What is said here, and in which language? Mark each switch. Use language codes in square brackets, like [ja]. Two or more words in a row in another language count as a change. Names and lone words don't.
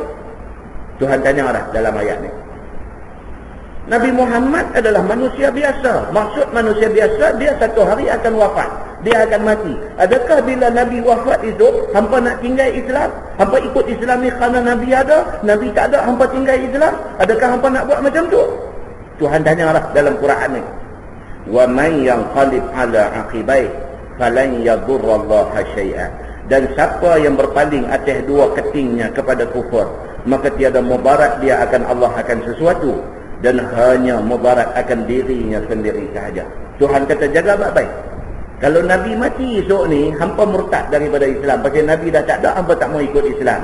[ms] Tuhan tanya dah dalam ayat ni. Nabi Muhammad adalah manusia biasa. Maksud manusia biasa, dia satu hari akan wafat, dia akan mati. Adakah bila Nabi wafat itu hampa nak tinggal Islam? Hampa ikut Islam ni kerana Nabi ada, Nabi tak ada, hampa tinggal Islam? Adakah hampa nak buat macam tu? Tuhan tanya dah dalam Quran ni. [ar] ومن ينقلب على عقبيه فلن يضر الله شيئا. [ms] Dan siapa yang berpaling atas dua ketingnya kepada kufur, maka tiada mudarat dia akan Allah akan sesuatu, dan hanya mudarat akan dirinya sendiri sahaja. Tuhan kata jaga baik-baik. Kalau Nabi mati esok ni, hampa murtad daripada Islam, pasal Nabi dah tak ada, hampa tak mau ikut Islam.